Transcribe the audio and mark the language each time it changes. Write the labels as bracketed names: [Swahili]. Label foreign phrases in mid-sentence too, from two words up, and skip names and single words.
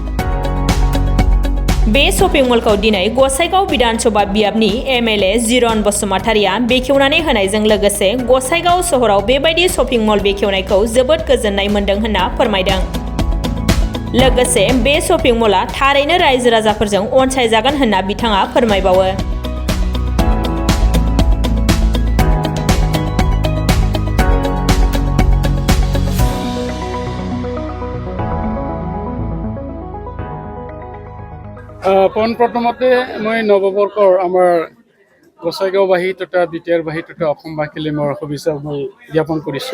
[Bodo] बे [English] shopping mallखौ [Bodo] दिनै गसाइगाव विधान सभा बियाबनि एमएलए जिरन बसुमतारिया बेखेवनानै होनायजों लोगोसे गसाइगाव सहराव बेबायदि [English] shopping mall [Bodo] बेखेवनायखौ जोबोद गोजोननाय मोन्दों होनना फोरमायदों। लोगोसे बे [English] shopping mallआ [Bodo] थारैनो रायजो राजाफोरजों अनसायजागोन होनना बिथाङा फोरमायबावो। [Assamese] পোনপ্ৰথমতে মই নৱবৰ্ষৰ আমাৰ গোসাইগাঁওবাসী তথা বিটিআৰবাসী তথা অসমবাসীলৈ মই শুভেচ্ছা মই জ্ঞাপন কৰিছোঁ।